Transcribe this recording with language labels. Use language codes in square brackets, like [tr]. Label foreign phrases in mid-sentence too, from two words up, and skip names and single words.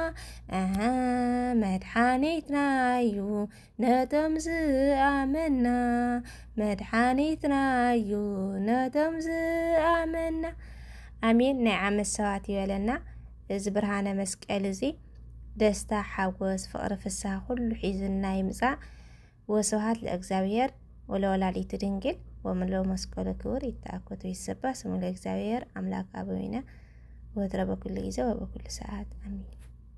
[ti] መድኃኒትና እዩ ነቶም ዝኣመና መድኃኒትና እዩ ነቶም ዝኣመና ኣሜን። ናይ ዓመት ሰባት ይበለና። እዚ ብርሃነ መስቀል እዚ ደስታ ሓጎስ ፍቕሪ ፍስሓ ኩሉ ሒዝና ይምጻእ። [gez] ወስብሐት ለእግዚአብሔር ወለወላዲቱ ድንግል ወምሎ መስቀሉ ክቡር ይተአኮቱ ይሰባ ስሙ ለእግዚአብሔር አምላክ አበዊነ ወትረ በኩሉ ጊዜ ወበኩሉ ሰዓት አሜን።